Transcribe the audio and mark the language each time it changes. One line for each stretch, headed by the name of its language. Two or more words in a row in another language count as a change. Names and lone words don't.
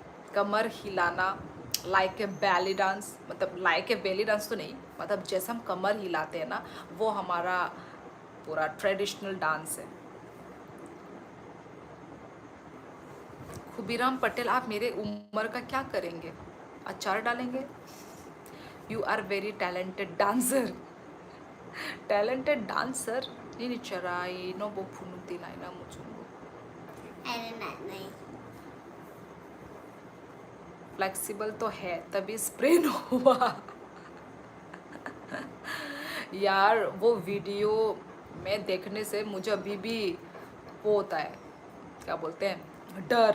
Hindi: कमर हिलाना
English: like a belly dance,
Hindi: मतलब
English: like a belly dance
Hindi: तो नहीं, मतलब जैसे हम कमर हिलाते हैं ना वो हमारा पूरा
English: traditional dance
Hindi: है। खुबीराम पटेल आप मेरे उम्र का क्या करेंगे? अचार डालेंगे?
English: You are very talented dancer. talented dancer
Kok Borok: ini cerai no bo punuk tinay na muchungo
Hindi: अरे नहीं फ्लेक्सिबल तो है तभी स्प्रेन हुआ। यार वो वीडियो में देखने से मुझे अभी भी वो होता है, क्या बोलते हैं, डर।